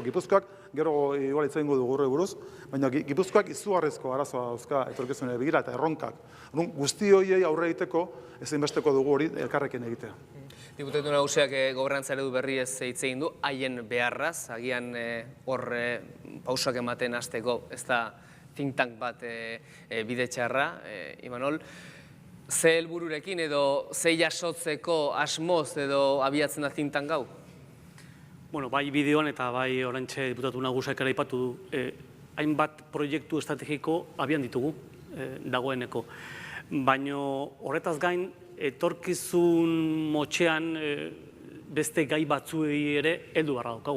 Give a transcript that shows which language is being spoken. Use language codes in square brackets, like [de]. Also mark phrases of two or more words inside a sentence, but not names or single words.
[eu] Gipuzkoak, gero igual hitz egingo dugu horri buruz, baina Gipuzkoak izugarrizko arazoa dauzka etorkizunera begira eta erronkak. Guzti horiei aurre egiteko ezinbesteko dugu hori elkarrekin egitea. Diputatu nagusiak gobernantza eredu berri ez hitz egin du, haien beharraz, agian hor pausak ematen hasteko ez da [en] think tank [eu] bat bide txarra, Imanol. Ze helbururekin edo ze jasotzeko asmoz edo abiatzen da [en] think tank [eu] hau? Bueno, bai bideoan eta bai oraintxe diputatu nagusiak ere aipatu du, hainbat proiektu estrategiko abian ditugu dagoeneko. Baina horretaz gain, etorkizun motxean beste gai batzuei ere heldu beharra daukagu.